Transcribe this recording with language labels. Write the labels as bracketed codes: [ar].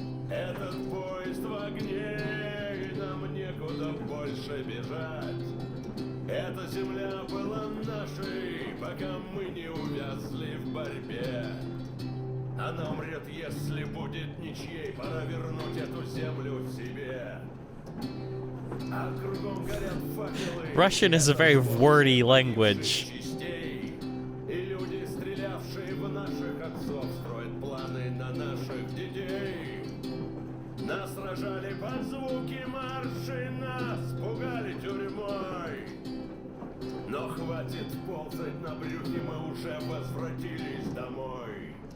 [ru] Этот поезд в огне, и нам некуда больше бежать. Эта земля была нашей, пока мы не увязли в борьбе. Она умрет, если будет ничьей. Пора вернуть эту землю себе. А кругом горят факелы. [en] Russian is a very wordy language. [ru] И люди, стрелявшие в наших отцов, строят планы на наших детей. Нас сражали под звуки маршей, нас пугали тюрьмой. Но хватит ползать на брюхе, мы уже возвратились домой.